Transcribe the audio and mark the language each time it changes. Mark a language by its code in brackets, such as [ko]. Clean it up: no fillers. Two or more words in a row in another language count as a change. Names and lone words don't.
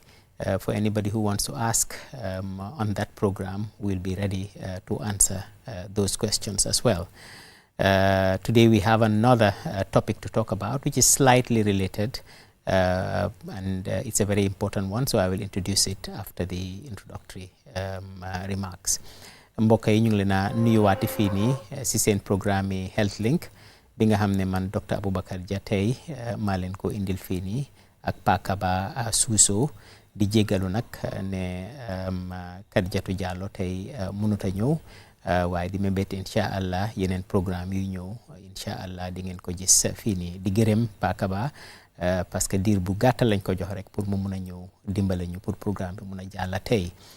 [en] For anybody who wants to ask on that program, we'll be ready to answer those questions as well. Today we have another topic to talk about, which is slightly related, and it's a very important one, so I will introduce it after the introductory remarks. [wo] Mbokk yi ñu ngi leen a nuyuwaati fii nii si seen programme yi Health Link bi nga xam ne man Dr. Abubakar Jah tey maa leen ko indil fii nii ak Pakaba Suso. Di jégalu nag ne Kadiatu Jallo tey mënut a ñëw waaye di mébét [ar] إن شاء الله [wo] yeneen programme yu ñëw [ar] إن شاء الله [wo] di ngeen ko gis fii nii di gërëm Pakaba [fr] parce que [wo] diir bu gàttal lañ ko jox rek pour mu mun a ñëw dimbale ñu pour programme bi mun a jàll tey.